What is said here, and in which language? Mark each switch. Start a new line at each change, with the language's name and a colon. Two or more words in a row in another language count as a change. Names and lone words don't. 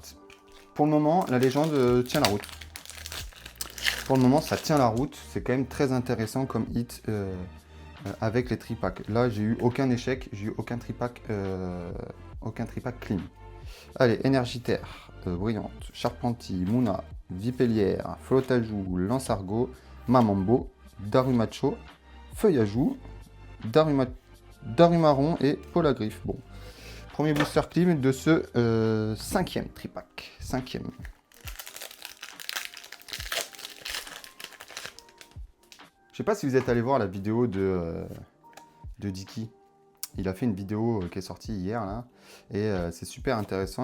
French: Pour le moment, la légende tient la route. Pour le moment, ça tient la route. C'est quand même très intéressant comme hit avec les tripacks. Là, j'ai eu aucun échec, j'ai eu aucun tripack clean. Allez, Énergitaire, Brillante, Charpentier, Mouna, Vipellière, Flotajou, Lansargot, Mamambo, Darumacho, Feuillajou, Darumaron et Polagriffe. Bon, premier booster clean de ce cinquième tripack. Cinquième. Je sais pas si vous êtes allé voir la vidéo de Dicky. Il a fait une vidéo qui est sortie hier là, et c'est super intéressant.